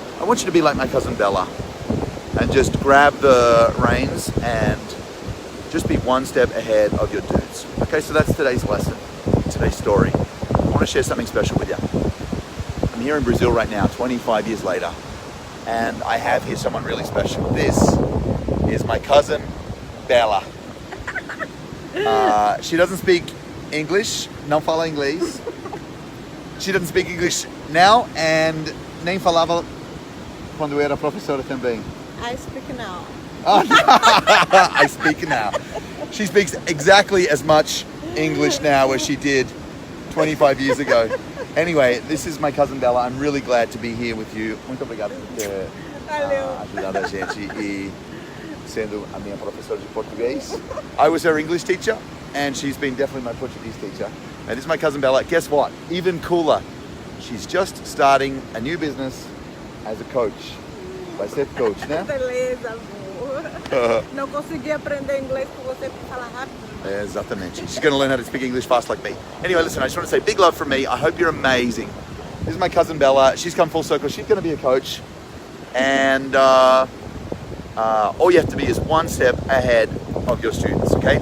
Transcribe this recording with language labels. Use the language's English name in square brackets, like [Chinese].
[English] I want you to be like my cousin Bella and just grab the reins and just be one step ahead of your dudes. Okay, so that's today's lesson, today's story. I want to share something special with you. I'm here in Brazil right now, 25 years later, and I have here someone really special. This is my cousin Bella. She doesn't speak English, [Portuguese] não fala inglês. [English] She doesn't speak English now, and [Portuguese] nem falava quando era professora também. [English] I speak now. Oh, no. I speak now. She speaks exactly as much English now as she did 25 years ago. Anyway, this is my cousin Bella. I'm really glad to be here with you. [Portuguese] Muito obrigado por ter ajudado a gente e sendo a minha professora de português. [English] I was her English teacher, and she's been definitely my Portuguese teacher. And this is my cousin Bella. Guess what? Even cooler. She's just starting a new business as a coach. [Portuguese] Vai ser coach, né? Beleza, amor. Não consegui aprender inglês com você para falar rápido. Exatamente. [English] She's going to learn how to speak English fast like me. Anyway, listen, I just want to say big love from me. I hope you're amazing. This is my cousin Bella. She's come full circle. She's going to be a coach. And all you have to be is one step ahead of your students, okay?